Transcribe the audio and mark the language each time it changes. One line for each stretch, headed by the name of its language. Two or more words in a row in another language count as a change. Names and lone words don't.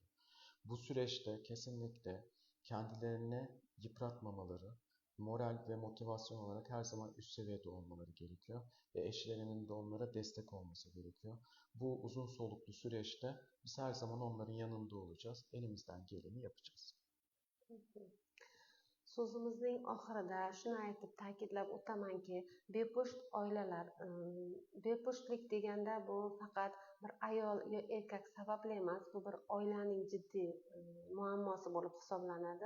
Turkish: Bu süreçte kesinlikle kendilerini yıpratmamaları, moral ve motivasyon olarak her zaman üst seviyede olmaları gerekiyor ve eşlerinin de onlara destek olması gerekiyor. Bu uzun soluklu süreçte biz her zaman onların yanında olacağız, elimizden geleni yapacağız.
Uzbek: So'zimizning oxirida shuni aytib ta'kidlab o'tamanki, bepusht oilalar, bepushtlik deganda bu faqat bir ayol yo erkak sababli emas, bu bir oilaning jiddiy muammosi bo'lib hisoblanadi.